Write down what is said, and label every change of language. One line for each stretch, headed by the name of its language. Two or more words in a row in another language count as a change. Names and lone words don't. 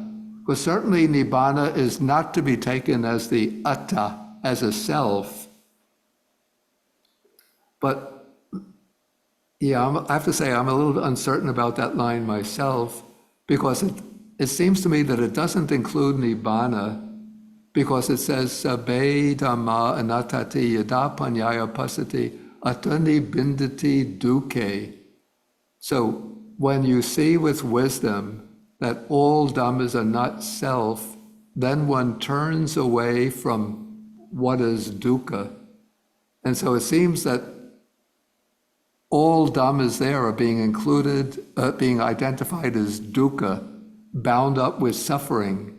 English: Because certainly Nibbana is not to be taken as the atta, as a self. But yeah, I have to say I'm a little uncertain about that line myself, because it seems to me that it doesn't include Nibbana, because it says,
Pali: Sabe Dhamma Anattati Yada Panyaya Pasati Atani Bindati Dukkhe.
English: So when you see with wisdom that all Dhammas are not self, then one turns away from what is dukkha, And so it seems that all dhammas there are being included, being identified as dukkha, bound up with suffering.